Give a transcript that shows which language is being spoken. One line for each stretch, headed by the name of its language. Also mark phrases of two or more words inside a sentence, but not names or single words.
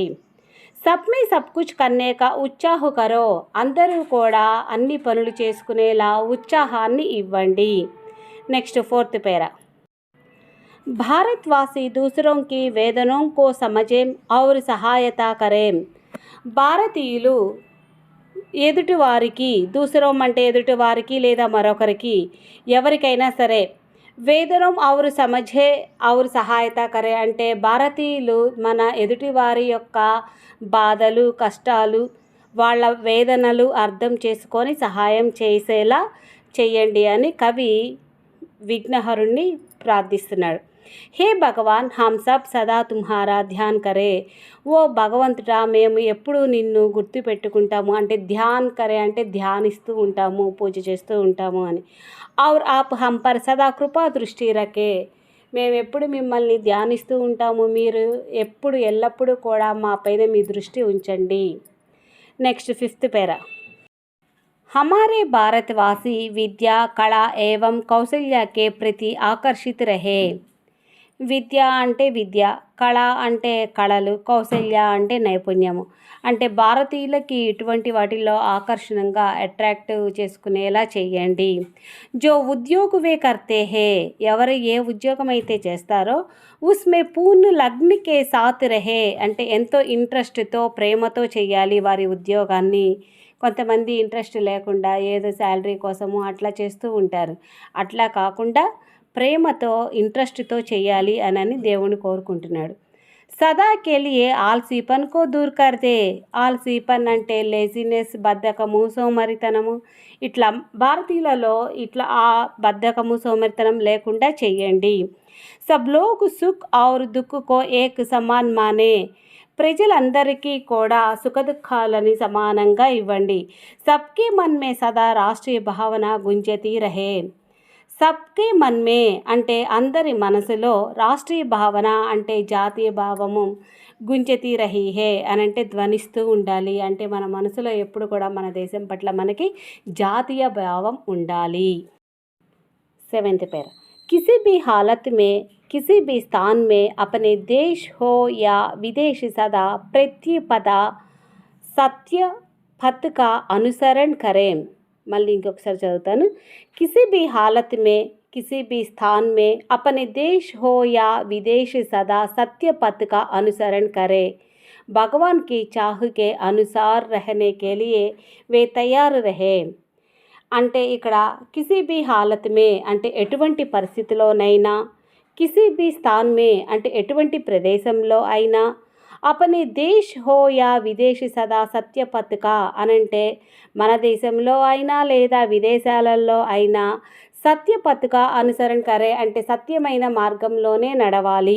Hindi: सब में सब कुछ करने का उत्साह करो.
Telugu: అందరూ కూడా అన్ని పనులు చేసుకునేలా ఉత్సాహాన్ని ఇవ్వండి.
English: next fourth para.
Hindi: भारतवासी दूसरों की वेदनों को समझें और सहायता करें.
Telugu: భారతీయులు ఎదుటివారికి, దూసరం అంటే ఎదుటివారికి లేదా మరొకరికి, ఎవరికైనా సరే,
Hindi: वेदनं और समझे और सहायता करे
Telugu: అంటే భారతీయులు మన ఎదుటివారి యొక్క బాధలు, కష్టాలు, వాళ్ళ వేదనలు అర్థం చేసుకొని సహాయం చేసేలా చేయండి అని కవి విఘ్నహరుణ్ణి ప్రార్థిస్తున్నాడు.
Hindi: हे भगवान, हम सब सदा तुम्हारा ध्यान करे.
Telugu: ఓ భగవంతుడా, మేము ఎప్పుడు నిన్ను గుర్తు పెట్టుకుంటాము. అంటే
Hindi: ध्यान करे
Telugu: అంటే ధ్యానిస్తూ ఉంటాము, పూజ చేస్తూ ఉంటాము అని.
Hindi: और आप हम पर सदा कृपा दृष्टि रखे.
Telugu: మేము ఎప్పుడు మిమ్మల్ని ధ్యానిస్తూ ఉంటాము, మీరు ఎప్పుడు ఎల్లప్పుడూ కూడా మా పైన మీ దృష్టి ఉంచండి.
English: next fifth para.
Hindi: हमारे भारतवासी विद्या, कला एवं कौशल्य के प्रति आकर्षित रहे.
Telugu: విద్య అంటే విద్య, కళ అంటే కళలు, కౌశల్య అంటే నైపుణ్యము. అంటే భారతీయులకి ఇటువంటి వాటిల్లో ఆకర్షణంగా అట్రాక్టివ్ చేసుకునేలా చేయండి.
Hindi: जो उद्योग वे करते हैं.
Telugu: ఎవరు ఏ ఉద్యోగం అయితే చేస్తారో
Hindi: उसमें पूर्ण लगन के साथ रहे
Telugu: అంటే ఎంతో ఇంట్రెస్ట్తో, ప్రేమతో చేయాలి వారి ఉద్యోగాన్ని. కొంతమంది ఇంట్రెస్ట్ లేకుండా ఏదో శాలరీ కోసము అట్లా చేస్తూ ఉంటారు. అట్లా కాకుండా ప్రేమతో, ఇంట్రెస్ట్తో చేయాలి అని దేవుని కోరుకుంటున్నాడు.
Hindi: సదా के लिए आलसीपन को दूर कर दे.
Telugu: ఆల్సీపన్ అంటే లేజినెస్, బద్ధకము, సోమరితనము. ఇట్లా భారతీయులలో ఇట్లా ఆ బద్ధకము, సోమరితనం లేకుండా చెయ్యండి.
Hindi: सब लोग सुख और दुःख को एक समान माने.
Telugu: ప్రజలందరికీ కూడా సుఖదుఖాలని సమానంగా ఇవ్వండి.
Hindi: सबके मन में सदा राष्ट्रीय भावना गूँजती रहे. सबके मनमें
Telugu: అంటే అందరి మనసులో, రాష్ట్రీయ భావన అంటే జాతీయ భావము,
Hindi: गूँजती रही है
Telugu: అని అంటే ధ్వనిస్తూ ఉండాలి. అంటే మన మనసులో ఎప్పుడు కూడా మన దేశం పట్ల మనకి జాతీయ భావం ఉండాలి.
Hindi: 7th पैरा, किसी भी हालत में किसी भी स्थान में अपने देश हो या विदेश सदा प्रतिपदा सत्य पथ का अनुसरण करें.
Telugu: మళ్ళీ ఇంకొకసారి చదువుతాను.
Hindi: किसी भी हालत में किसी भी स्थान में अपने देश हो या विदेश सदा सत्य पथ का अनुसरण करें. भगवान की चाह के अनुसार रहने के लिए वे तैयार रहे.
Telugu: అంటే ఇక్కడ
Hindi: किसी भी हालत में
Telugu: అంటే ఎటువంటి పరిస్థితిలోనైనా,
Hindi: किसी भी स्थान में
Telugu: అంటే ఎటువంటి ప్రదేశంలో అయినా,
Hindi: अपने देश हो या विदेशी सदा सत्य पथक
Telugu: అనంటే మన దేశంలో అయినా లేదా విదేశాలలో అయినా
Hindi: सत्य पथक अनुसरण करे
Telugu: అంటే సత్యమైన మార్గంలోనే నడవాలి.